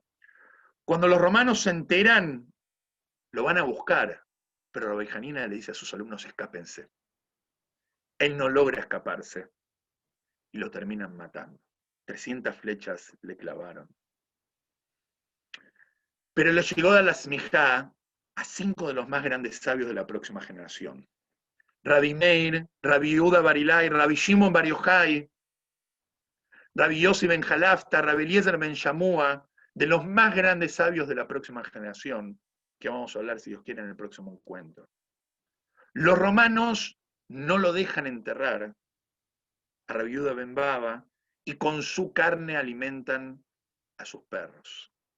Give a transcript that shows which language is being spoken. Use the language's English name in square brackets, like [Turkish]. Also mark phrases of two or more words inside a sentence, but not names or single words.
[Spanish] Cuando los romanos se enteran, lo van a buscar, pero Rabbi Hanina le dice a sus alumnos: escápense. Él no logra escaparse y lo terminan matando. 300 flechas le clavaron. Pero le llegó a la smijá a 5 de los más grandes sabios de la próxima generación. Rabbi Meir, Rabbi Yehuda Barilai, Rabbi Shimon Bar Yochai, Rabbi Yossi ben Jalafta, Rabbi Eliezer ben Shamua, de los más grandes sabios de la próxima generación, que vamos a hablar, si Dios quiere, en el próximo encuentro. Los romanos no lo dejan enterrar a Rabbi Yehuda ben Baba y con su carne alimentan a sus perros.